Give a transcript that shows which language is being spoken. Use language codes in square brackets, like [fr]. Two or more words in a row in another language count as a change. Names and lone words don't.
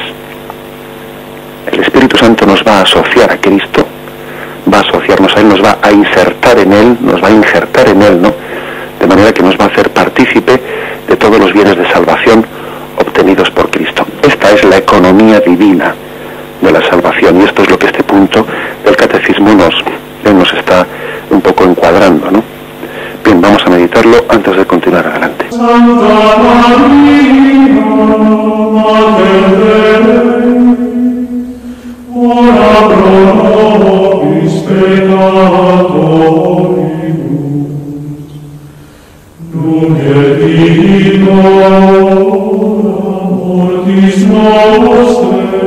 [es] El Espíritu Santo nos va a asociar a Cristo, va a asociarnos a Él, nos va a insertar en Él, nos va a injertar en Él, ¿no?, de manera que nos va a hacer partícipe de todos los bienes de salvación obtenidos por Cristo. Esta es la economía divina de la salvación, y esto es lo que este punto del catecismo nos está un poco encuadrando, ¿no? Bien, vamos a meditarlo antes de continuar adelante. [la] Santa María, Mater Dei, ora pro nobis peccatoribus, nunc et in hora mortis nostrae.